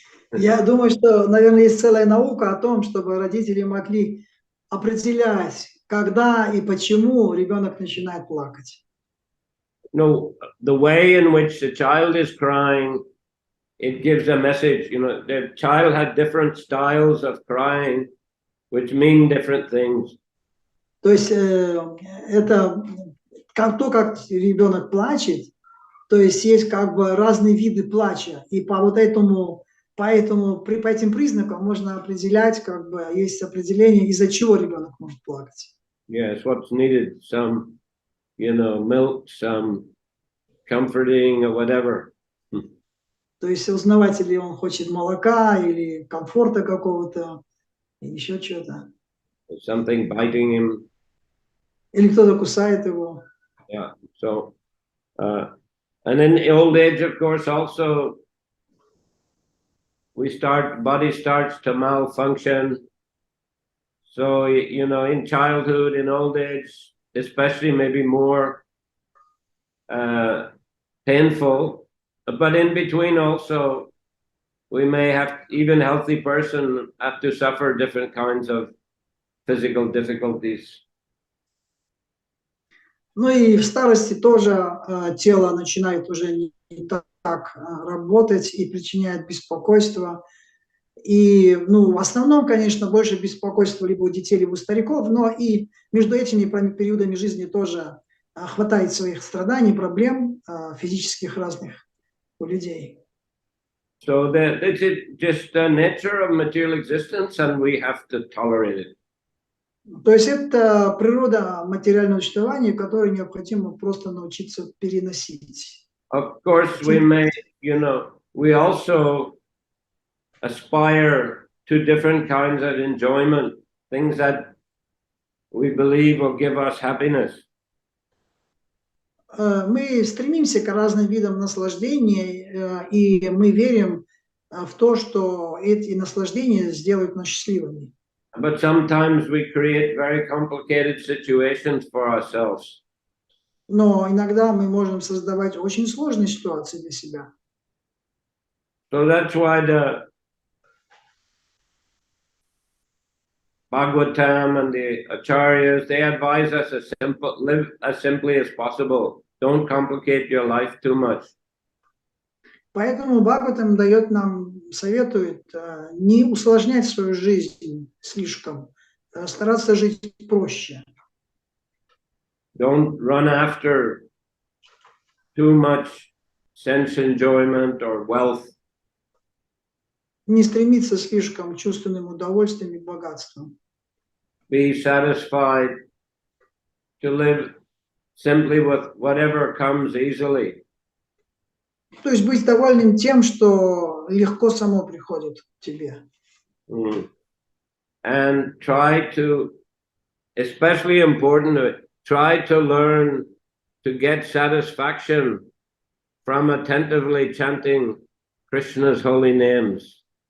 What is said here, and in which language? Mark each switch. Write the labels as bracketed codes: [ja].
[ru] Я думаю, что, наверное, есть целая наука о том, чтобы родители могли определять, когда и почему ребенок начинает плакать. [en] No, the way in which the child is crying, it gives a message. You know, the child had different styles of crying, which mean different things. [ru] То есть это как ребенок плачет, то есть как бы разные виды плача, и по этим признакам можно определять, как бы есть определение, из-за чего ребенок может плакать. [en] Yes, what's needed, some, you know, milk, some comforting or whatever. [ru] То есть узнавать, или он хочет молока, или комфорта какого-то, или еще что-то. [en] Something biting him. [ru] Или кто-то кусает его. [en] Yeah, so, and in old age, of course, also, body starts to malfunction. So, you know, in childhood, in old age, especially maybe more painful, but in between also, we may have, even healthy person have to suffer different kinds of physical difficulties. [ru] Ну и в старости тоже тело начинает уже не так работать и причиняет беспокойство. И, ну, в основном, конечно, больше беспокойства либо у детей, либо у стариков, но и между этими периодами жизни тоже хватает своих страданий, проблем физических разных у людей. [en] So that's just the nature of material existence, and we have to tolerate it. [ru] То есть это природа материального существования, которую необходимо просто научиться переносить. [en] Of course, we may, you know, we also aspire to different kinds of enjoyment, things that we believe will give us happiness. [ru] Мы стремимся к разным видам наслаждения, и мы верим в то, что эти наслаждения сделают нас счастливыми. [en] But sometimes we create very complicated situations for ourselves. [ru] Но иногда мы можем создавать очень сложные ситуации для себя. [en] So that's why Bhagavatam and the acharyas, they advise us live as simply as possible. Don't complicate your life too much. [ru] Поэтому Бхагаватам дает нам, советует не усложнять свою жизнь слишком, стараться жить проще. [en] Don't run after too much sense enjoyment or wealth. [ru] Не стремиться слишком к чувственным удовольствиям и богатствам. [en] Be satisfied to live simply with whatever comes easily. [ru] То есть быть довольным тем, что легко само приходит к тебе. [en] And try to, especially important, try to learn to get satisfaction from attentively chanting Krishna's holy names.